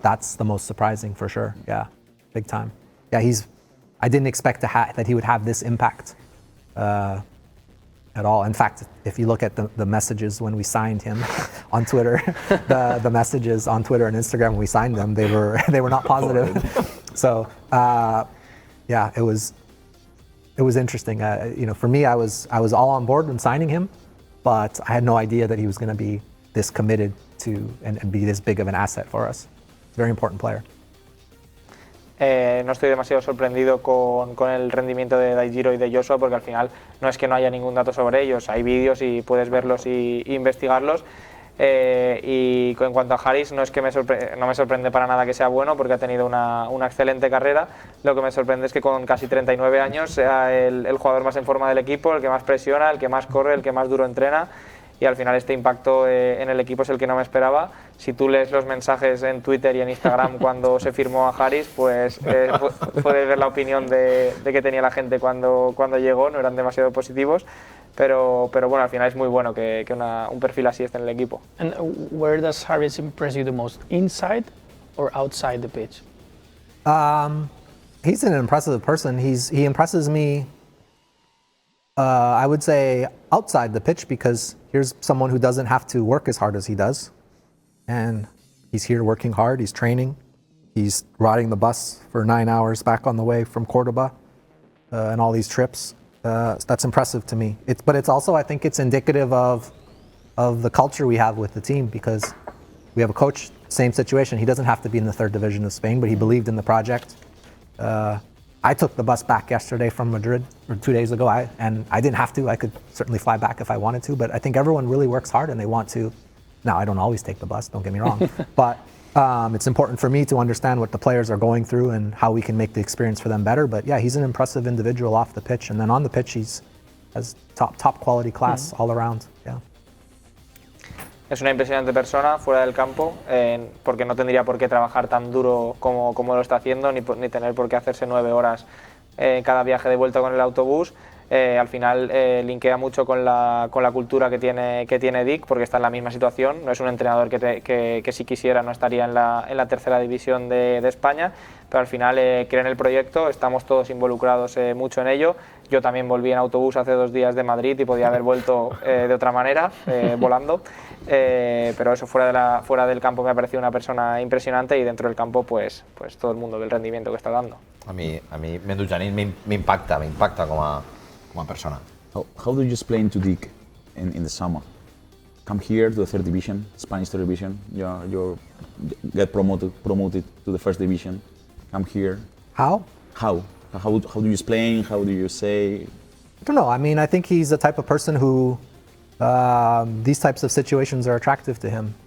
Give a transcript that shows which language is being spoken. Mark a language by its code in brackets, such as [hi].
[en] That's the most surprising for sure. Yeah, big time. Yeah, I didn't expect that he would have this impact at all. In fact, if you look at the messages when we signed him on Twitter, the messages on Twitter and Instagram when we signed them, they were not positive. So yeah, it was interesting. For me, I was all on board when signing him, but I had no idea that he was going to be this committed to and be this big of an asset for us. Very important player. [es] No estoy demasiado sorprendido con el rendimiento de Daijiro y de Joshua, porque al final no es que no haya ningún dato sobre ellos, hay vídeos y puedes verlos y investigarlos. Y en cuanto a Harris, no es que no me sorprende para nada que sea bueno, porque ha tenido una excelente carrera. Lo que me sorprende es que con casi 39 años sea el jugador más en forma del equipo, el que más presiona, el que más corre, el que más duro entrena, y al final este impacto en el equipo es el que no me esperaba. Si tú lees los mensajes en Twitter y en Instagram cuando se firmó a Harris, pues puedes ver la opinión de que tenía la gente cuando llegó, no eran demasiado positivos, pero bueno, al final es muy bueno que un perfil así esté en el equipo. [en] And where does Harris impress you the most, inside or outside the pitch? He's an impressive person. He impresses me, I would say, outside the pitch, because here's someone who doesn't have to work as hard as he does. And he's here working hard, he's training, he's riding the bus for 9 hours back on the way from Cordoba and all these trips. That's impressive to me. But it's also, I think it's indicative of the culture we have with the team, because we have a coach, same situation. He doesn't have to be in the third division of Spain, but he believed in the project. I took the bus back yesterday from Madrid, or 2 days ago, and I didn't have to. I could certainly fly back if I wanted to, but I think everyone really works hard and they want to. Now, I don't always take the bus, don't get me wrong, but it's important for me to understand what the players are going through and how we can make the experience for them better. But yeah, he's an impressive individual off the pitch, and then on the pitch, has top quality class all around. Yeah. [es] Es una impresionante persona fuera del campo, porque no tendría por qué trabajar tan duro como lo está haciendo, ni tener por qué hacerse 9 horas cada viaje de vuelta con el autobús. Al final linkea mucho con la cultura que tiene Dick, porque está en la misma situación. No es un entrenador que si quisiera no estaría en la tercera división de España, pero al final cree en el proyecto, estamos todos involucrados mucho en ello. Yo también volví en autobús hace 2 días de Madrid y podía haber vuelto de otra manera, volando, pero eso fuera del campo me ha parecido una persona impresionante, y dentro del campo pues todo el mundo ve el rendimiento que está dando. A mí Mendujanin me impacta como persona. [en] How do you explain to Dick in the summer? Come here to the third division, Spanish third division. You get promoted to the first division. Come here. How? How do you explain? How do you say? I don't know. I mean, I think he's the type of person who these types of situations are attractive to him.